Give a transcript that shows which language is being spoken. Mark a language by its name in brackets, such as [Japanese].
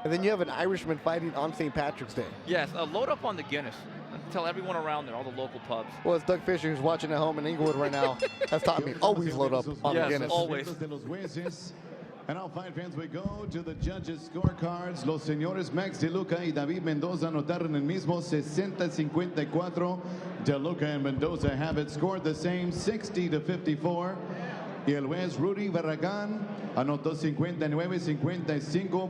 [English] And then you have an Irishman fighting on St. Patrick's Day. Yes, load up on the Guinness. Tell everyone around there, all the local pubs. Well, it's Doug Fisher, who's watching at home in Inglewood right now, has taught me always load up on the Guinness. Always. And now, fight fans, we go to the judges' scorecards. [Spanish] Los señores Max De Luca y David Mendoza anotaron el mismo 60-54. [English] De Luca and Mendoza have it scored the same 60-54. [Spanish] Y el juez Rudy Barragán anotó 59-55.